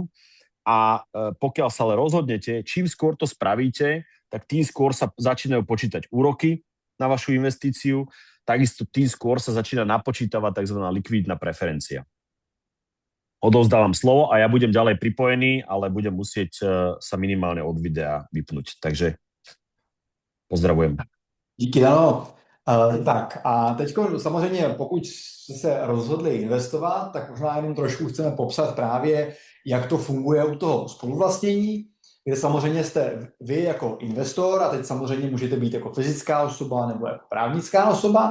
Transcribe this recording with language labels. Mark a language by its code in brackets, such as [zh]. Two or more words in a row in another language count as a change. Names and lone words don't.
[sk] A pokiaľ sa ale rozhodnete, čím skôr to spravíte, tak tým skôr sa začínajú počítať úroky na vašu investíciu, takisto tým skôr sa začína napočítavať tzv. Likvidná preferencia. Odovzdávam slovo a ja budem ďalej pripojený, ale budem musieť sa minimálne od videa vypnúť. Takže pozdravujem. [cs] Díky, ano. Tak a teď samozřejmě, pokud jste se rozhodli investovat, tak možná jenom trošku chceme popsat právě, jak to funguje u toho spoluvlastnění, kde samozřejmě jste vy jako investor a teď samozřejmě můžete být jako fyzická osoba nebo jako právnická osoba.